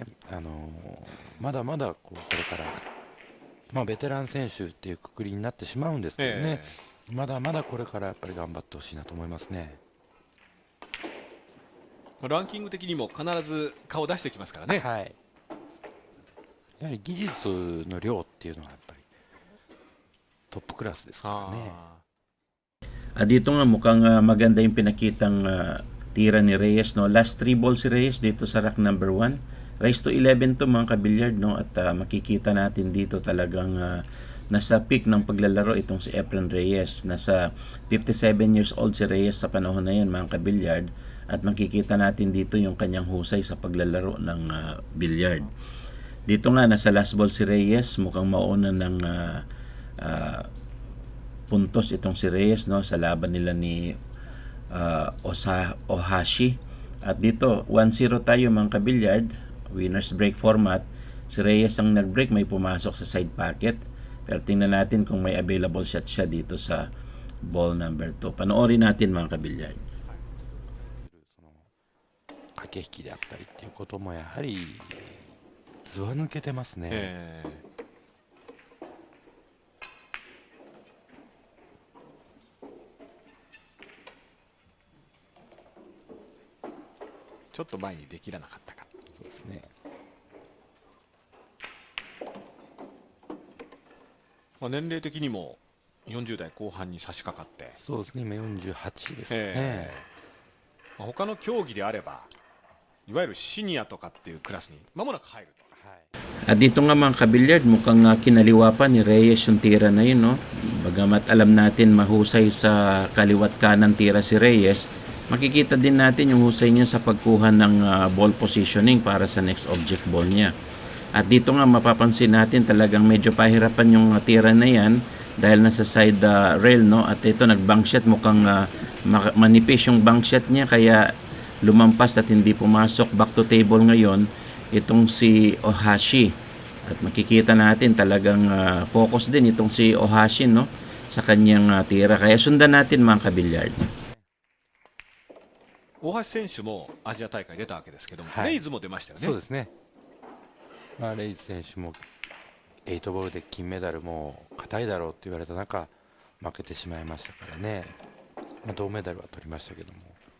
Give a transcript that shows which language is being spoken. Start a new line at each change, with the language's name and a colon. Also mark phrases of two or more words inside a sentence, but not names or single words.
Japanese: まだまだこれから、ベテラン選手っていうくくりになってしまうんですけどね、まだまだこれからやっぱり頑張ってほしいなと思いますね。ランキング的にも必ず顔を出してきますからね。はい。やはり技術の量っていうのはやっぱりトップクラスですからね。
Filipino: Dito nga mukhang maganda yung pinakitang tira ni Reyes, no.
English: Last 3 balls
Filipino: si Reyes dito sa rack number 1.
English: Race to 11
Filipino: to mga kabilyard, no. At makikita natin dito talagang nasa peak ng paglalaro itong si Efren Reyes. Nasa 57 years old si Reyes sa panahon na yan mga kabilyard. At makikita natin dito yung kanyang husay sa paglalaro ng bilyard. Dito nga nasa
English: last ball
Filipino: si Reyes, mukhang mauna ng puntos itong si Reyes, no, sa laban nila ni Ohashi. At dito 1-0 tayo mga kabilyard,
English: winners break format.
Filipino: Si Reyes ang nag-break, may pumasok sa
English: side pocket.
Filipino: Pero tingnan natin kung may
English: available shot
Filipino: siya dito sa
English: ball number 2.
Filipino: Panoorin natin mga kabilyard.
Japanese: 駆け引きであったりっていうこともやはりずば抜けてますね。ちょっと前にできなかったか。そうですね。年齢的にも40代後半に差し掛かって。そうですね。今48ですね。他の競技であればいわゆるシニアとかっていうクラスに間もなく入ると。
Filipino: At dito nga mga kabilyard, mukhang kinaliwa pa ni Reyes yung tira na yun, no? Bagamat alam natin mahusay sa kaliwat kanan tira si Reyes, makikita din natin yung husay niya sa pagkuha ng
English: ball positioning
Filipino: para sa
English: next object ball
Filipino: niya. At dito nga mapapansin natin talagang medyo pahirapan yung tira na yan dahil nasa
English: side rail,
Filipino: no? At ito nag-
English: bank shot,
Filipino: mukhang manipis yung
English: bank shot
Filipino: niya kaya lumampas at hindi pumasok.
English: Back to table
Filipino: ngayon itong si Ohashi. At makikita natin talagang focus din itong si Ohashi, no, sa kanyang tira. Kaya sundan natin mga kabilyard.
Japanese: 大橋選手もアジア大会出たわけですけども、レイズも出ましたよね。そうですね。レイズ選手も8ボールで金メダルも硬いだろうって言われた中負けてしまいましたからね。銅メダルは取りましたけども。